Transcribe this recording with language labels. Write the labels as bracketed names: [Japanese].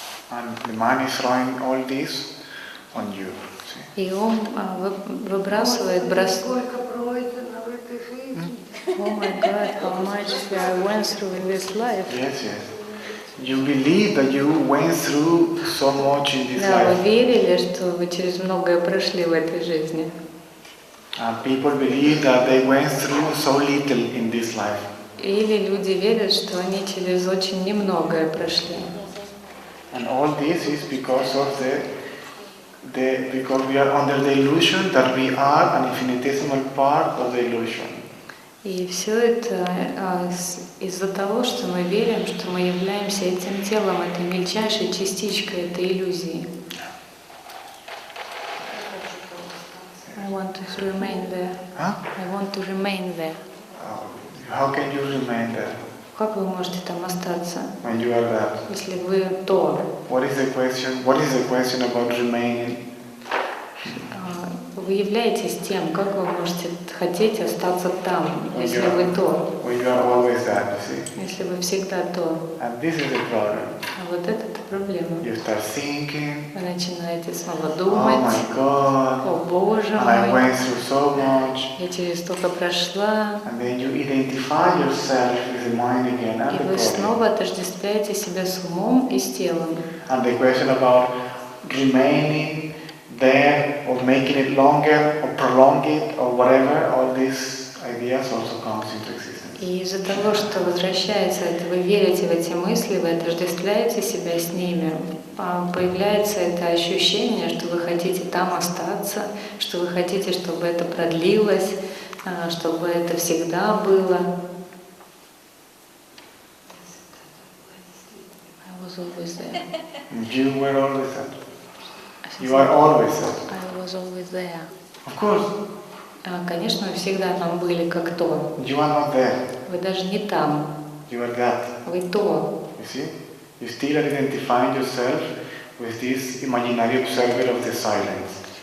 [English] And the mind is throwing all this on you. See? [Russian] И ум выбрасывает, Сколько пройдено в этой жизни. [English] Oh my God, how much I went through in this life. Yes, yes. You believe that you went through so much in this [Russian] Да, вы [English] life. [Russian] верили, что вы через многое прошли в этой жизни. [English] And people believe that they went through so little in this life. [Russian] Или люди верят, что они через очень немногое прошли. [English] And all this is because of because we are under the illusion that we are an infinitesimal part of the illusion. [Russian] И все это из-за того, что мы верим, что мы являемся этим телом, этой мельчайшей частичкой этой иллюзии. [English] I want to remain there. Huh? I want to remain there. How can you remain there [Russian] Как вы можете там остаться, [English] when you are that? [Russian] если вы то? [English] What is the question? What is the question about remaining? [Russian] Вы являетесь тем, как вы можете хотеть остаться там, если вы то, [English] When you are always that, you see. [Russian] если вы всегда то. [English] And this is the problem. [Russian] А вот это проблема. [English] You start thinking, [Russian] Вы начинаете снова [English] oh [Russian] думать, [English] my God, [Russian] о Боже [English] and I [Russian] мой, [English] went through so much. [Russian] я через столько прошла, [English] And then you identify yourself with the mind again and [Russian] и [English] the [Russian] вы [English] body. [Russian] снова отождествляете себя с умом и с телом. [English] And the question about remaining there or making it longer or prolong it or whatever, all these ideas also comes into existence. [Russian] И из-за того, что возвращается это, вы верите в эти мысли, вы отождествляете себя с ними, появляется это ощущение, что вы хотите там остаться, что вы хотите, чтобы это продлилось, чтобы это всегда было. [English] I was always there. You were always that. You are always that. I was always there. Of course, [Russian] Конечно, вы всегда там были как то. [English] you are not there. [Russian] Вы даже не там, [English] You are that. [Russian] вы то. [English] You see? You still are identifying yourself with this imaginary observer of the silence.